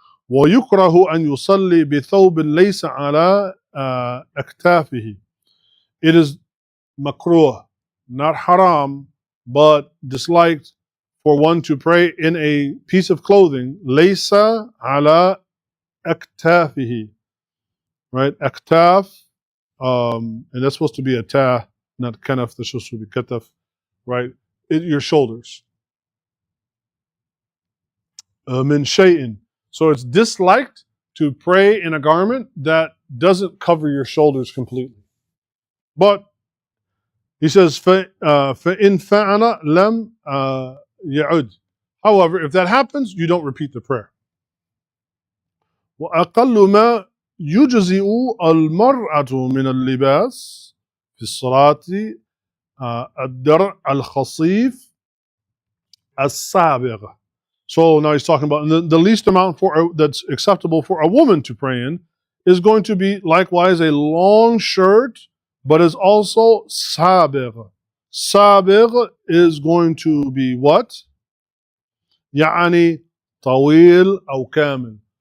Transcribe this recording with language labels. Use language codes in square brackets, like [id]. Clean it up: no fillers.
[ar] ويكره أن يصلي بثوب ليس على أكتافه. [en] It is makruh, not haram, but disliked for one to pray in a piece of clothing. [ar] لَيْسَ عَلَى أَكْتَافِهِ. [en] Right? [ar] أَكْتَاف. [en] And that's supposed to be a ta, not kanaf. That's supposed to be kataf. Right? Your shoulders. Min shay'in. So it's disliked to pray in a garment that doesn't cover your shoulders completely. But he says, [ar] فَإِن فَعَلَ لَمْ يَعُدْ. [en] However, if that happens, you don't repeat the prayer. [ar] وَأَقَلُّ مَا يُجْزِئُ الْمَرْأَةُ مِنَ اللِّبَاسِ في الصلاة الدرع الخصيف السابغ. [en] So now he's talking about the least amount that's acceptable for a woman to pray in is going to be likewise a long shirt, but is also sabigh. Sabigh is going to be what? [ar] يعني طويل أو كامل.